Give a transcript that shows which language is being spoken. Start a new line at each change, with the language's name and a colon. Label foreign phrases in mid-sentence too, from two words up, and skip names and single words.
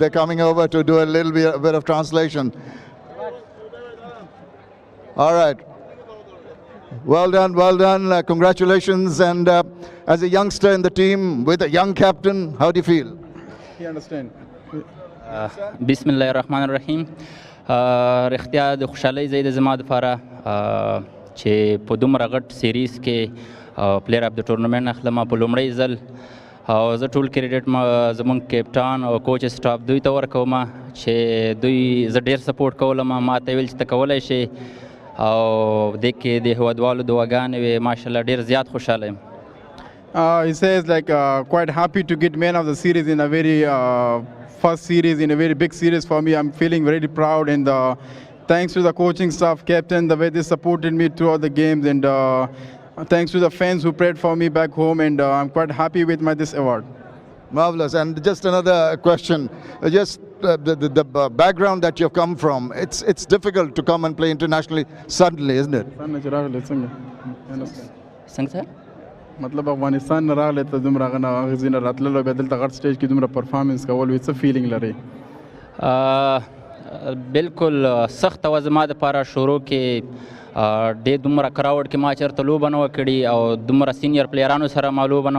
English: They're coming over to do a bit of translation. All right. Well done, well done. Congratulations. And as a youngster in the team with a young captain, how do you feel? You understand?
Arabic: بسم الله الرحمن الرحيم.
Pashto: رښتیا د خوشحالۍ ځای د زما دپاره چې په دومره غټ سیریز کې
English: player of the tournament
Pashto: اخلم په لومړی ځل او زه ټول کریډټ زموږ کیپټان او
English: coach staff
Pashto: دوی ته ورکوم چې دوی زه ډېر سپورټ کولم ما ته ویل چې ته کولی شې او دې کې د هیوادوالو دعاګانې وې ماشاءالله ډېر زیات خوشحاله یم.
English: He says like quite happy to get man of the series in a very first series, in a very big series for me. I'm feeling very proud, and thanks to the coaching staff, captain, the way they supported me throughout the games, and thanks to the fans who prayed for me back home, and I'm quite happy with this award. Marvelous. And just another question, just the background that you've come from, it's difficult to come and play internationally suddenly, isn't it?
Pashto: څنګه سر؟ مطلب افغانستان نه راغلی ته دومره هغه نه اغېزې نه راتللو بیا دلته غټ سټیج کې دومره پرفارمنس کول وي څه فیلینګ لرئ؟ بالکل سخته وه زما دپاره شروع کې ډېر دومره کراوډ کې ما چېرته لوبه نه وه کړې او دومره سینیر پلیرانو سره ما لوبه نه